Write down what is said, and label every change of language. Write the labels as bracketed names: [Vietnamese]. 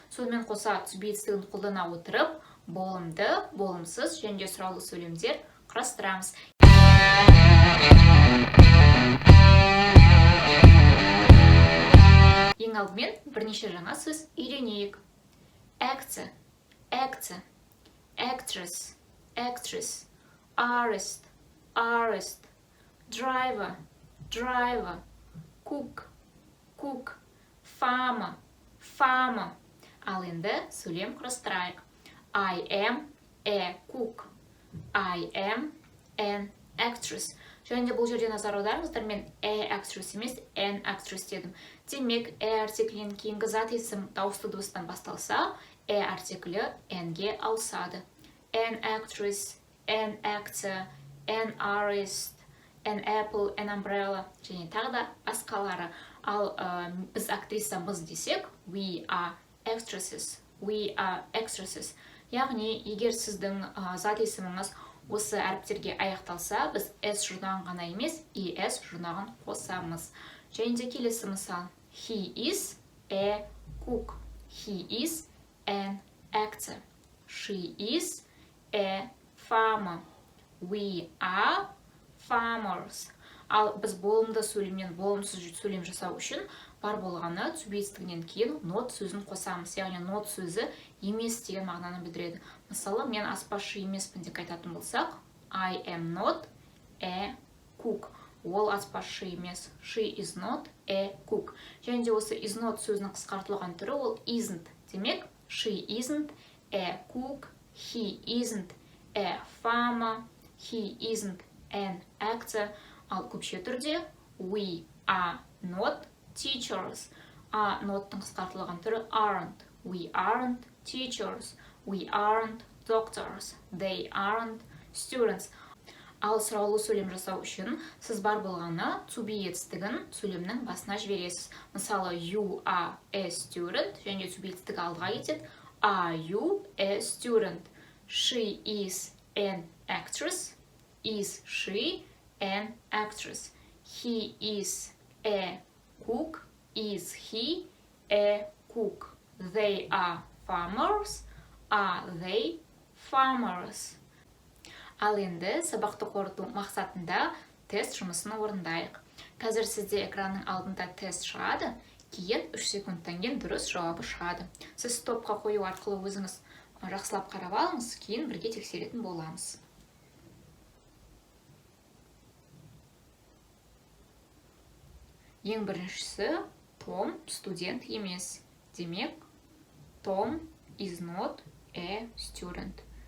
[Kazakh] Сонымен қоса түзу етістігін қолдана отырып, болымды, болымсыз және де сұраулы сөйлемдер құрастырамыз. Ең алдымен бірнеше жаңа сөз үйренейік. [English] Actor, actor. Actress, actress, artist, artist, driver, driver, cook, cook, farmer, farmer. [Kazakh] Ал енді сөйлем құрастырайық. [English] I am a cook. I am an actress. [Kazakh] Және де бұл жерде назар аударыңыздар, мен a actress емес, an actress дедім. Демек, a артиклінен кейінгі зат есім дауысты дыбыстан басталса, a артиклі n-ге ауысады. An actress, an actor, an artist, an apple, an umbrella және тағы да басқалары. Ал біз актрисамыз десек, [English] we are actresses, we are actresses. [Kazakh] Яғни, егер сіздің зат есіміңіз осы әріптерге аяқталса, біз s жұрнағын ғана емес, es жұрнағын қосамыз. Және де келесі мысал. [English] He is a cook. He is an actor. She is a farmer. We are farmers. [Kazakh] Ал біз болымды сөйлемнен болымсыз сөйлем жасау үшін бар болғаны түзу етістігінен кейін not сөзін қосамыз. Яғни not сөзі емес деген мағынаны білдіреді. Мысалы, мен аспазшы емеспін деп айтатын болсақ, [English] I am not a cook. [Kazakh] Ол аспазшы емес. [English] She is not a cook. [Kazakh] Және де осы is not сөзінің қысқартылған түрі ол isn't. [English] Демек, she isn't a cook. He isn't a farmer. He isn't an actor. [Kazakh] Ал көпше түрде [English] we are not teachers. [Kazakh] A not-тың қысқартылған түрі aren't. [English] We aren't teachers. We aren't doctors. They aren't students. [Kazakh] Ал сұраулы сөйлем жасау үшін сіз бар болғаны to be етістігін сөйлемнің басына жібересіз. Мысалы, [English] you are a student [Kazakh] және to be етістігі алдыға кетеді. [English] Are you a student? She is an actress. Is she an actress? He is a cook. Is he a cook? They are farmers. Are they farmers? [Kazakh] Ал енді сабақты қорыту мақсатында тест жұмысын орындайық. Қазір сізде экранның алдында тест шығады, кейін 3 секундтан кейін дұрыс жауабы шығады. Сіз стопқа қою арқылы өзіңіз жақсылап қарап алыңыз, кейін бірге тексеретін боламыз. Ең біріншісі, Том студент емес. [English] Демек, Tom is not a student.